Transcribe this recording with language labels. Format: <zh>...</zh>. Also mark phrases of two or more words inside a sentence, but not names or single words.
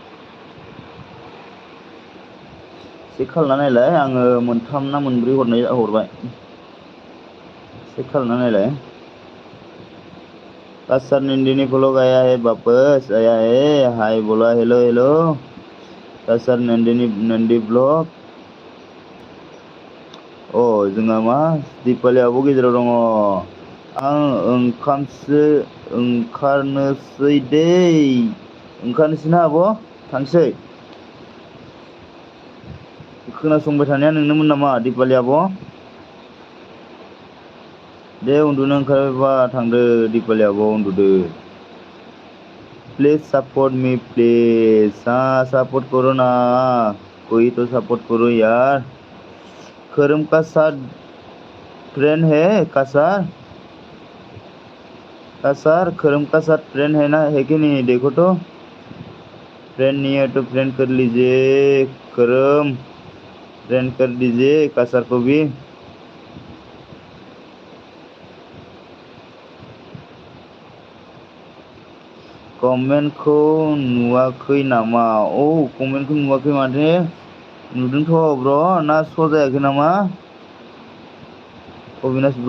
<brx>चेक खालामना नायलाय आङो मोनथाम ना मोनब्रै हरबाय चेक खालामना नायलाय सर नंदिनी</brx> <hi>फॉलो गया है वापस आया है हाय बोला</hi> <en>hello hello</en> <brx>सर नंदी ब्लॉग अ जोंहा मा दिपालियाबो गेजेराव दङ आं ओंखामसो ओंखारनोसै दै ओंखारनोसै ना आब' थांसै खोनासंबाय थानाया नोंनोमोन नामा दिपालि आब'? दे उन्दुनो ओंखारबायबा थांदो दिपालि आब' उन्दुदो।</brx> <en>please support me please.</en> <hi>हाँ सपोर्ट करो ना, कोई तो सपोर्ट करो यार। खरम का साथ फ्रेंड है कासर? कासर खरम का साथ फ्रेंड है ना, है कि नहीं देखो तो। फ्रेंड नहीं है तो फ्रेंड कर लीजिए खरम, फ्रेंड कर दीजिए कासर को भी।</hi> <brx>कमेन्टखौ नुवाखै नामा? कमेन्टखौ नुवाखै माने नुदोंथ' ब्र, ना श' जायाखै नामा अबिनाश ब्र?</brx>